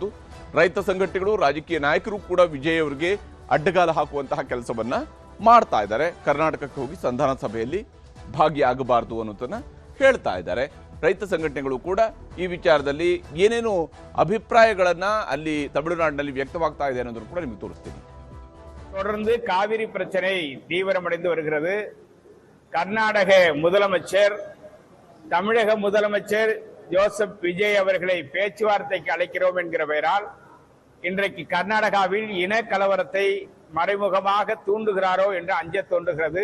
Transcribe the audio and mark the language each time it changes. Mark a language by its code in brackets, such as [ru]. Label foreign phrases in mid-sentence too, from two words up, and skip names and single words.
[kn] ರೈತ ಸಂಘಟನೆಗಳು, ರಾಜಕೀಯ ನಾಯಕರು ಕೂಡ ವಿಜಯ್ ಅವರಿಗೆ ಅಡ್ಡಗಾಲ ಹಾಕುವಂತಹ ಕೆಲಸವನ್ನ ಮಾಡ್ತಾ ಇದ್ದಾರೆ. ಕರ್ನಾಟಕಕ್ಕೆ ಹೋಗಿ ಸಂಧಾನ ಸಭೆಯಲ್ಲಿ ಭಾಗಿಯಾಗಬಾರದು ಅನ್ನೋದನ್ನ ಹೇಳ್ತಾ ಇದ್ದಾರೆ. ರೈತ ಸಂಘಟನೆಗಳು ಕೂಡ ಈ ವಿಚಾರದಲ್ಲಿ ಏನೇನು ಅಭಿಪ್ರಾಯಗಳನ್ನ ಅಲ್ಲಿ ತಮಿಳುನಾಡಿನಲ್ಲಿ ವ್ಯಕ್ತವಾಗ್ತಾ ಇದೆ ಅನ್ನೋದನ್ನು ಕೂಡ ನಿಮಗೆ ತೋರಿಸ್ತೀನಿ. [ta] தொடர்ந்து காவிரி பிரச்சனை தீவிரமடைந்து வருகிறது. கர்நாடக முதலமைச்சர், தமிழக முதலமைச்சர் ஜோசப் விஜய் அவர்களை பேச்சுவார்த்தைக்கு அழைக்கிறோம் என்கிற பெயரால் இன்றைக்கு கர்நாடகாவில் இன கலவரத்தை மறைமுகமாக தூண்டுகிறாரோ என்று அஞ்ச தோன்றுகிறது.